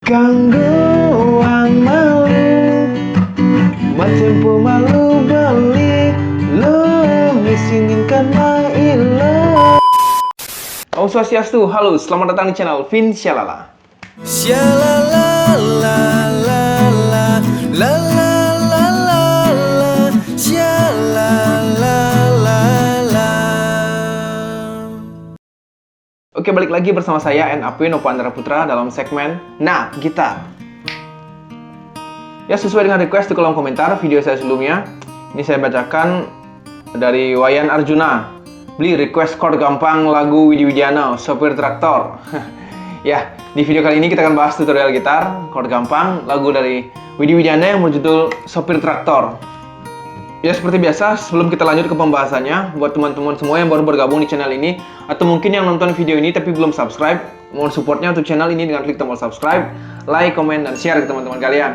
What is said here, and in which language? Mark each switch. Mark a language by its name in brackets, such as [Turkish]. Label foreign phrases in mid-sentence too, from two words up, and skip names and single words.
[Balinese] Kanggo wang malu matempo malu balik lo ngisinginkan mailo. [Sanskrit] Om Swastiastu, [Indonesian] halo, selamat datang di channel Vin Syalala. Syalala la la la la la la la la Syalala la la. Oke, balik lagi bersama saya NAP Nopandra Putra dalam segmen Nah Gitar. Ya, sesuai dengan request di kolom komentar video saya sebelumnya, ini saya bacakan dari Wayan Arjuna. Beli request chord gampang lagu Widi Widiano, Sopir Traktor. Ya, di video kali ini kita akan bahas tutorial gitar chord gampang lagu dari Widi Widiano yang berjudul Sopir Traktor. Ya, seperti biasa, sebelum kita lanjut ke pembahasannya, buat teman-teman semua yang baru bergabung di channel ini, atau mungkin yang nonton video ini tapi belum subscribe, mohon supportnya untuk channel ini dengan klik tombol subscribe, like, komen, dan share ke teman-teman kalian.